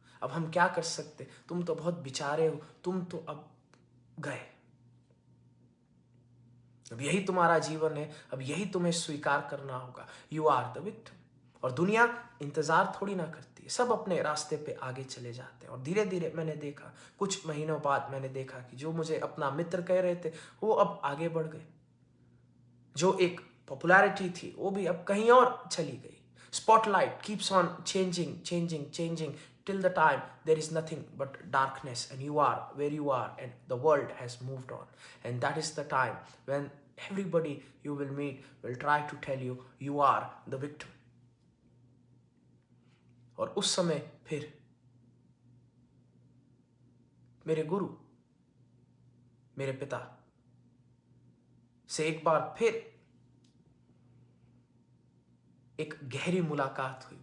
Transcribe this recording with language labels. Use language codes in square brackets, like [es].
[hi] अब हम क्या कर सकते, तुम तो बहुत बेचारे हो, तुम तो अब गए, अब यही तुम्हारा जीवन है, अब यही तुम्हें स्वीकार करना होगा, [en] You are the victim. [hi] और दुनिया इंतजार थोड़ी ना करती है, सब अपने रास्ते पे आगे चले जाते हैं। और धीरे धीरे मैंने देखा, कुछ महीनों बाद मैंने देखा कि जो मुझे अपना मित्र कह रहे थे वो अब आगे बढ़ गए। जो एक पॉपुलैरिटी थी वो भी अब कहीं और चली गई। [en] Spotlight keeps on changing changing changing till the time there is nothing but darkness, and you are where you are, and the world has moved on. And that is the time when everybody you will meet will try to tell you you are the victim. [hi] और उस समय फिर मेरे गुरु, मेरे पिता से एक बार फिर एक गहरी मुलाकात हुई।